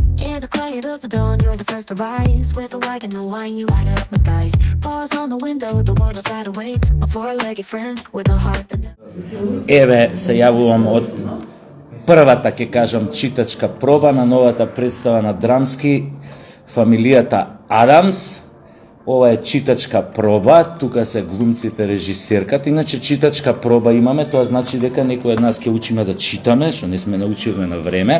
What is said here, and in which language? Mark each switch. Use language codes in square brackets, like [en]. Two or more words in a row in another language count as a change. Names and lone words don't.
[en] In the quiet of the dawn, you're the first to rise. With a wagon, no wine, you light up the skies. Bars on the window, the world outside awaits. A four-legged friend with a heart that never... [mk] Еве се јавувам од првата, ќе кажам, читачка проба на новата представа на Драмски, фамилијата Адамс. Ова е читачка проба, тука се глумците, режисерката. Иначе читачка проба имаме, тоа значи дека некој од нас ќе учиме да читаме, што не сме научиле на време.